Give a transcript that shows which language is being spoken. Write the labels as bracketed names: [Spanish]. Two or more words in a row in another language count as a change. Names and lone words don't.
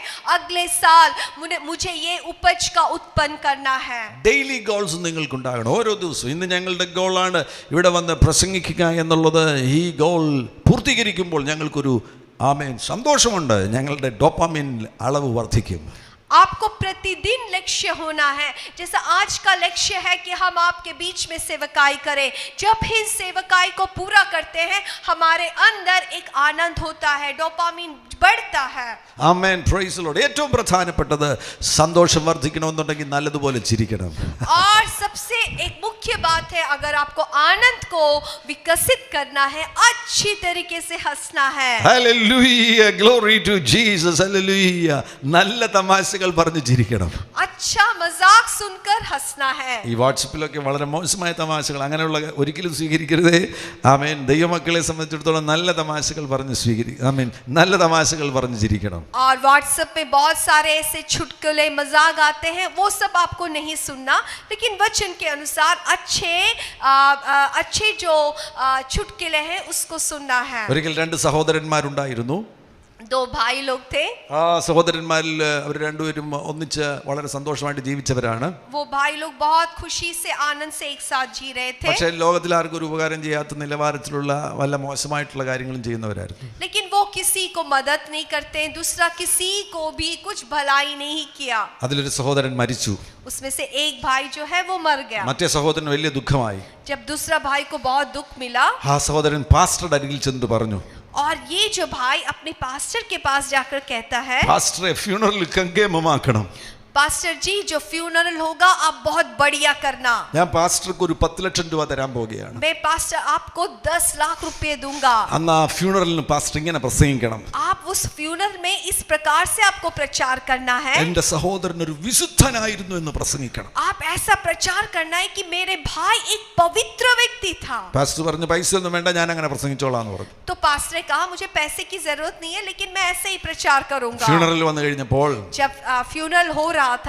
[Hindi] अगले साल मुझे ये उपज का उत्पन्न करना है. [English] daily goals [Malayalam] നിങ്ങൾക്കുണ്ടാകണം. ഓരോ ദിവസവും. ഇന്ന് ഞങ്ങളുടെ ഗോളാണ് ഇവിടെ വന്ന് പ്രസംഗിക്കുക എന്നുള്ളത്. ഈ ഗോൾ പൂർത്തീകരിക്കുമ്പോൾ ഞങ്ങൾക്കൊരു സന്തോഷമുണ്ട്. ഞങ്ങളുടെ ഡോപാമിൻ അളവ് വർദ്ധിക്കും. [Hindi] आपको प्रतिदिन लक्ष्य होना है. जैसा आज का लक्ष्य है कि हम आपके बीच में सेवकाई करें. जब इस सेवकाई को पूरा करते हैं, हमारे अंदर एक आनंद होता है, डोपामिन बढ़ता है। [Malayalam] ആമേൻ, [English] praise Lord. [Malayalam] ഏറ്റവും പ്രധാനപ്പെട്ടത് സന്തോഷം വർദ്ധിക്കണമെന്നുണ്ടെങ്കിൽ നല്ലതുപോലെ ചിരിക്കണം. [Hindi] और सबसे एक मुख्य बात है, अगर आपको आनंद को विकसित करना है, अच्छी तरीके से हंसना है। [Malayalam] ഹല്ലേലൂയ, [English] glory to Jesus. [Malayalam] ഹല്ലേലൂയ. നല്ല തമാശകൾ പറഞ്ഞ് ചിരിക്കണം. [Hindi] अच्छा मजाक सुनकर हंसना है। [Malayalam] ഈ വാട്സപ്പിലൊക്കെ വളരെ മോശമായ തമാശകൾ അങ്ങനെയുള്ള ഒരിക്കലും സ്വീകരിക്കരുതേ. ആമേൻ. ദൈവമക്കളെ സംബന്ധിച്ചിടത്തോളം നല്ല തമാശകൾ പറഞ്ഞ് ആമേൻ, നല്ല തമാശകൾ പറഞ്ഞ് ചിരിക്കണം. [Hindi] और व्हाट्सएप में बहुत सारे ऐसे चुटकुले मजाक आते हैं, वो सब आपको नहीं सुनना, लेकिन वचन के अनुसार अच्छे जो चुटकुले हैं उसको सुनना है। [Malayalam] ഒരിക്കൽ രണ്ട് സഹോദരന്മാരുണ്ടായിരുന്നു. [Hindi] दो भाई लोग थे। [Malayalam] ആ സഹോദരന്മാരിൽ അവർ രണ്ടുപേരും ഒന്നിച്ച് വളരെ സന്തോഷമായിട്ട് ജീവിച്ചവരാണ്. [Hindi] वो भाई लोग बहुत खुशी से आनंद से एक साथ जी रहे थे। [Malayalam] പക്ഷേ ലോകത്തിൽ ആർക്കും ഒരു ഉപകാരം ചെയ്യാത്ത നിലവാരത്തിലുള്ള വല്ല മോശമായിട്ടുള്ള കാര്യങ്ങളും ചെയ്യുന്നവരായിരുന്നു. [Hindi] लेकिन वो किसी को मदद नहीं करते, दूसरा किसी को भी कुछ भलाई नहीं किया। [Malayalam] അതിലൊരു സഹോദരൻ മരിച്ചു. [Hindi] उसमें से एक भाई जो है वो मर गया। [Malayalam] മറ്റേ സഹോദരന് വലിയ ദുഃഖമായി. [Hindi] जब दूसरा भाई को बहुत दुख मिला, [Malayalam] ആ സഹോദരൻ പാസ്റ്ററുടെ അരികിൽ ചെന്ന് പറഞ്ഞു, [Hindi] और ये जो भाई अपने पास्टर के पास जाकर कहता है, [Malayalam] പാസ്റ്ററെ ഫ്യൂണറൽ കങ്കേമമാക്കണം. [Hindi] पास्टर जी जो फ्यूनरल होगा आप बहुत बढ़िया करना। [Malayalam] ഞാൻ പാസ്റ്റർക്ക് ഒരു 10 ലക്ഷം രൂപ തരാൻ പോവുകയാണ്. [Hindi] मैं पास्टर आपको 10 लाख रुपए दूंगा। [Malayalam] അന്ന് ആ ഫ്യൂണറലിന് പാസ്റ്റർ ഇങ്ങനെ പ്രസംഗിക്കണം. [Hindi] आप उस फ्यूनरल में इस प्रकार से आपको प्रचार करना है। [Malayalam] എന്റെ സഹോദരൻ ഒരു വിശുദ്ധനായിരുന്നു എന്ന് പ്രസംഗിക്കണം. [Hindi] आप ऐसा प्रचार करना है कि मेरे भाई एक पवित्र व्यक्ति था। [Malayalam] പാസ്റ്റർ പറഞ്ഞു, പൈസ ഒന്നും വേണ്ട, ഞാൻ അങ്ങനെ പ്രസംഗിച്ചോളാന്ന് പറഞ്ഞു. [Hindi] तो पास्टर ने कहा मुझे पैसे की जरूरत नहीं है, लेकिन मैं ऐसे ही प्रचार करूंगा। [Malayalam] ഫ്യൂണറൽ വന്നു കഴിഞ്ഞപ്പോൾ [Hindi] जब फ्यूनरल हो रहा था,